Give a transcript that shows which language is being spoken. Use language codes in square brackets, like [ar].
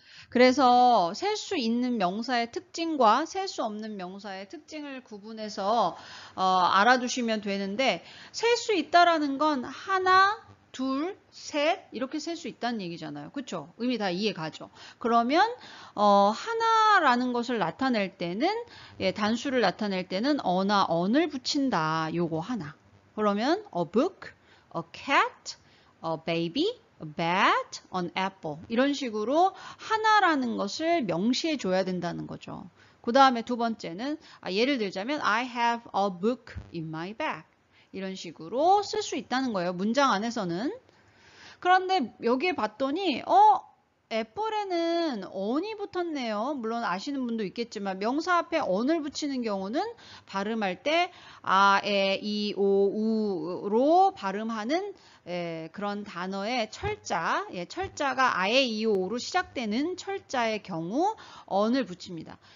[ko] 그래서 셀 수 있는 명사의 특징과 셀 수 없는 명사의 특징을 구분해서 알아두시면 되는데 셀 수 있다라는 건 하나, 둘, 셋 이렇게 셀 수 있다는 얘기잖아요. 그렇죠? 의미 다 이해 가죠. 그러면 하나라는 것을 나타낼 때는 예, 단수를 나타낼 때는 어나 언을 붙인다. 요거 하나. 그러면 [en] a book, a cat, a baby, a bat, an apple [ko] 이런 식으로 하나라는 것을 명시해 줘야 된다는 거죠. 그 다음에 두 번째는 예를 들자면 [en] I have a book in my bag [ko] 이런 식으로 쓸 수 있다는 거예요. 문장 안에서는. 그런데 여기에 봤더니 애플에는 on이 붙었네요. 물론 아시는 분도 있겠지만 명사 앞에 on을 붙이는 경우는 발음할 때 아, 에, 이, 오, 우로 발음하는 그런 단어의 철자, 예, 철자가 아에, 이, 오로 시작되는 철자의 경우 on을 붙입니다.